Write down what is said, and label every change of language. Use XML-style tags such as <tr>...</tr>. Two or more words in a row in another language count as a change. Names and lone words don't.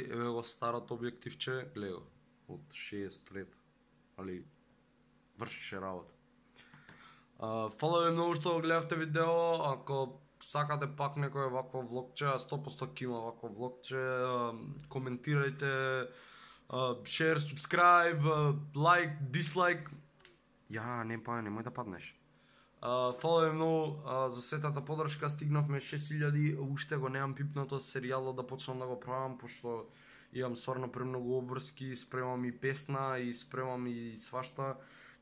<mk>Еве го старото објективче, гледа го, од 63, али вршеше работа. Фала ви многу што го гледавте видео. Ако сакате пак некој вакво влогче, 100% ќе има вакво влогче, коментирајте,</mk> <en>share, subscribe, like, dislike.</en> <mk>Немој да паднеш. Фала ви многу за сетата подршка, стигнавме 6000, уште го немам пипнато серијалот да почнам да го правам, пошто имам стварно премногу обврски, спремам и песна и спремам и свашта.</mk>